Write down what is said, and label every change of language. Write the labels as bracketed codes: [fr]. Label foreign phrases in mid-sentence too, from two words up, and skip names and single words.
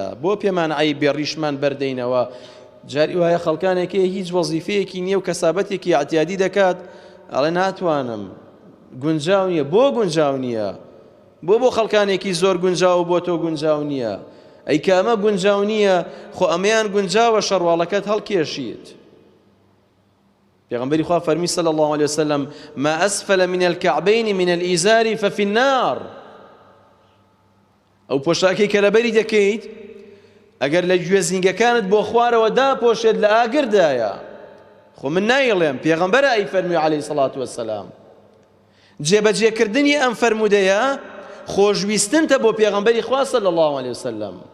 [ckb] بۆ پێمان عەیبێ ڕیشمان بەردەینەوە؟ جاری وایە خەڵکانێکی هیچ وەزیفەیەکی نییە و کەسابەتێکی ئەعتیادی دەکات، ئەڵێ ناتوانم، گونجاو نییە. بۆ گونجاو نییە؟ بۆ خەڵکانێکی زۆر گونجاو بۆ تۆ گونجاو نییە؟ ئەی کە ئەمە گونجاو نییە، خۆ ئەمەیان گونجاوە شەڕواڵەکەت هەڵکێشیت. پێغەمبەری خوا فەرمی [ar] صلی الله علیه وسلم: ما أسفل من الكعبين من الإزار ففي النار. [ckb] ئەو پۆشاکەی کە لەبەری دەکەیت، ئەگەر لە گوێزینگەکانت بۆ خوارەوە داپۆشێت لە ئاگردایە. خۆ من نایڵێم، پێغەمبەرە ئەی فەرمی [ar] عەلەیهی سەڵات وەسەلام. [ckb] جێبەجێکردنی ئەم فەرمودەیە خۆشویستنتە بۆ پێغەمبەری خوا [ar] صلی الله علیه وسلم.